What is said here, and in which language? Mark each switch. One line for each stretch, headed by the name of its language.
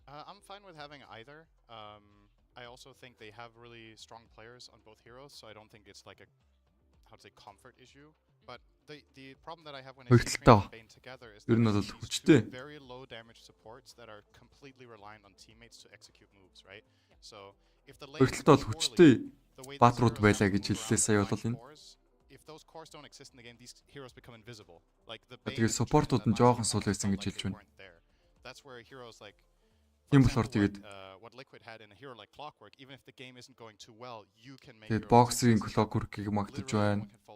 English: I'm fine with having either. I also think they have really strong players on both heroes, so I don't think it's like a comfort issue. But the problem that I have when I see Train and Bane together is that very low damage supports that are completely reliant on teammates to execute moves, right? So if the lane is poorly, the way
Mongolian: Баатрууд байлаа гэж хэллээ сая бол энэ.
English: If those cores don't exist in the game, these heroes become invisible. Like the
Mongolian: тэгээд supportууд нь жоохон сул байсан гэж хэлж байна.
English: That's where heroes like
Mongolian: Тийм болохоор тэгээд
English: what Liquid had in a hero like Clockwork, even if the game isn't going too well, you can make
Mongolian: тэгээд боксing Clockwork-ыг магтаж байна.